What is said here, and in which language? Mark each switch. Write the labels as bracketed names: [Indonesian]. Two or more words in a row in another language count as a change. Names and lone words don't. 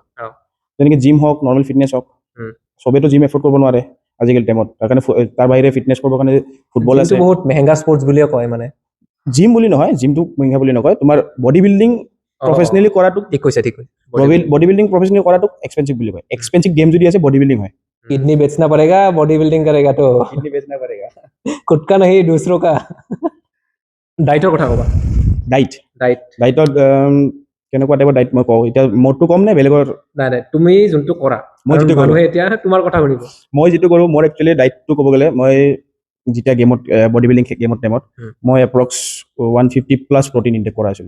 [Assamese] যেনেকে জিম হওক, [English] normal fitness [Assamese] হওক, চবেতো [English] gym afford [Assamese] কৰিব নোৱাৰে আজিকালি টাইমত, তাৰ কাৰণে তাৰ বাহিৰে ফিটনেছ কৰিবৰ কাৰণে ফুটবল আছে। বহুত মেহেংগা স্পৰ্টছ বুলিয়ে কয়, মানে জিম বুলি নহয়, জিমটো মেহেংগা বুলি নকয়, তোমাৰ [English] body building professionally [Assamese] কৰাটো, ঠিক কৈছে। [English] body building professionally [Assamese] কৰাটো এক্সপেঞ্চিভ বুলি কয়। [English] expensive game [Assamese] যদি আছে, [English] body building [Assamese] হয়। [Hindi] किडनी बेचना पड़ेगा, [English] body building [Hindi] करेगा तो किडनी बेचना पड़ेगा, खुद का नहीं दूसरों का। [Assamese] ডাইটৰ কথা ক'বা। ডাইটত কেনেকুৱা টাইপৰ ডাইট মই কওঁ, এতিয়া মোৰটো কম নে বেলেগৰ? নাই, তুমি যোনটো কৰা, মই যিটো কৰোঁ, মানুহে এতিয়া তোমাৰ কথা শুনিব। মই যিটো কৰোঁ, মোৰ একচুৱেলি ডাইটটো ক'ব গ'লে, মই যেতিয়া গেমত [English] body building [Assamese] গেমত টাইমত মই [English] approx 150 plus protein intake [Assamese] কৰা আছিলোঁ।